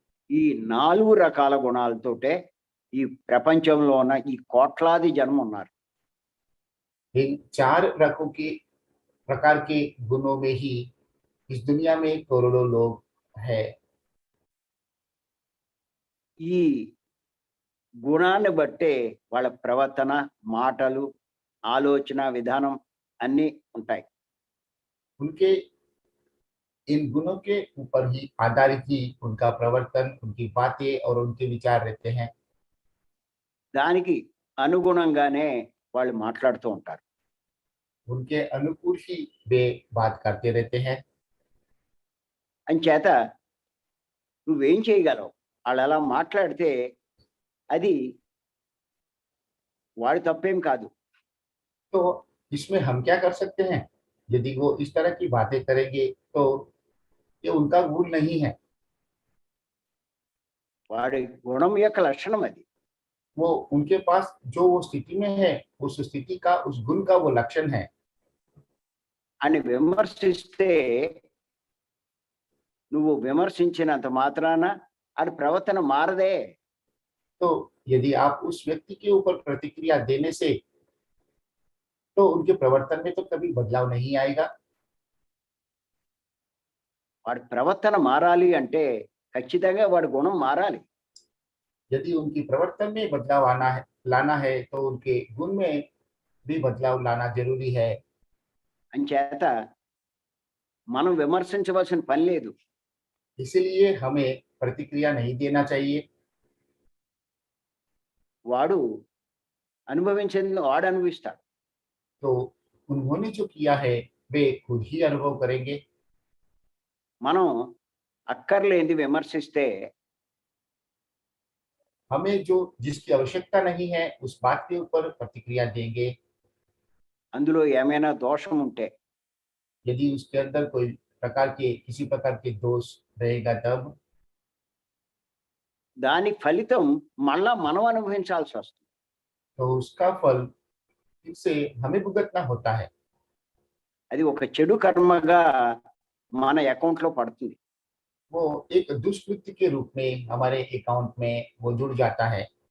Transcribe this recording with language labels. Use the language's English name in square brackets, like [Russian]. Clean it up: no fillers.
[Telugu] ఈ 4 రకాల గుణాలతోటే ఈ ప్రపంచంలో ఉన్న ఈ కోట్లాది జనం ఉన్నారు. [Hindi] इन 4 रखों के प्रकार के गुणों में ही इस दुनिया में करोड़ों लोग है। [Telugu] ఈ గుణాన్ని బట్టే వాళ్ళ ప్రవర్తన, మాటలు, ఆలోచన విధానం అన్నీ ఉంటాయి. [Hindi] उनके इन गुणों के ऊपर ही आधारित ही उनका प्रवर्तन, उनकी बातें और उनके विचार रहते हैं। [Telugu] దానికి అనుగుణంగానే వాళ్ళు మాట్లాడుతూ ఉంటారు. [Hindi] उनके अनुकूल ही वे बात करते रहते हैं। [Telugu] అంచేత నువ్వేం చేయగలవు? వాళ్ళు అలా మాట్లాడితే అది వాడి తప్పేం కాదు. [Hindi] तो इसमें हम क्या कर सकते हैं? यदि वो इस तरह की बातें करेंगे तो ये उनका गुण नहीं है। [Telugu] వాడి గుణం యొక్క లక్షణం అది. [Hindi] वो उनके पास जो वो स्थिति में है, उस स्थिति का, उस गुण का वो लक्षण है। [Telugu] అని విమర్శిస్తే నువ్వు విమర్శించినంత మాత్రాన అది ప్రవర్తన మారదే. [Hindi] तो यदि आप उस व्यक्ति के ऊपर प्रतिक्रिया देने से, तो उनके प्रवर्तन में तो कभी बदलाव नहीं आएगा। [Telugu] వాడి ప్రవర్తన మారాలి అంటే ఖచ్చితంగా వాడి గుణం మారాలి. [Hindi] यदि उनकी प्रवर्तन में बदलाव लाना है तो उनके गुण में भी बदलाव लाना जरूरी है। [Telugu] అంచేత మనం విమర్శించవలసిన పని లేదు. [Hindi] इसलिए हमें प्रतिक्रिया नहीं देना चाहिए। [Telugu] వాడు అనుభవించింది వాడు అనుభవిస్తాడు. [Hindi] तो उन्होंने जो किया है वे खुद ही अनुभव करेंगे। [Telugu] మనం అక్కర్లేనిది విమర్శిస్తే [Hindi] हमें जो जिसकी आवश्यकता नहीं है उस बात के ऊपर प्रतिक्रिया देंगे। [Telugu] అందులో ఏమైనా దోషం ఉంటే [Hindi] यदि उसके अंदर कोई प्रकार के किसी प्रकार के दोष रहेगा तब [Telugu] దాని ఫలితం మళ్ళా మనం అనుభవించాల్సి వస్తుంది. [Hindi] तो उसका फल इनसे हमें भुगतना होता है। [Telugu] అది ఒక చెడు కర్మగా మన అకౌంట్ లో పడుతుంది. [Hindi] वो एक दुष्कृत्य के रूप में हमारे अकाउंट में वो जुड़ जाता है।